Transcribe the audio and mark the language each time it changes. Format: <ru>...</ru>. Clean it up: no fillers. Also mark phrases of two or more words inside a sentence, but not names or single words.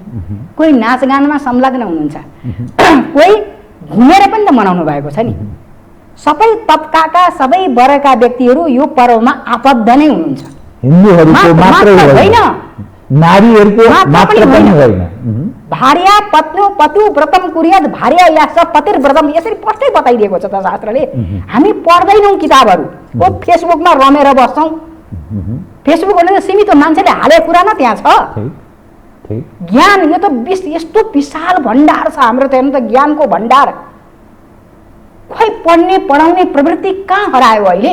<ne>कोही नाचगानमा संलग्न हुनुहुन्छ, कोही घुमेर पनि त मनाउनु भएको छ नि। सबै तबकाका सबै वर्गका व्यक्तिहरू यो पर्वमा आबद्ध नै हुनुहुन्छ। हिन्दूहरूको मात्र होइन, नारीहरूको मात्र पनि होइन।</ne> <sa>भार्या पतु व्रतम कुर्यात् भार्या यास पतिर व्रतम,</sa> <ne>यसरी प्रष्टै बताइदिएको छ त शास्त्रले। हामी पढ्दैनौँ किताबहरू, ओ फेसबुकमा रमेर बस्छौँ। फेसबुक भने सीमित मान्छेले हालेको कुरा न त्यहाँ छ। ज्ञान यो त यस्तो विशाल भण्डार छ हाम्रो त। हेर्नु त ज्ञानको भण्डार। खोइ पढ्ने पढाउने प्रवृत्ति कहाँ हरायो अहिले?</ne>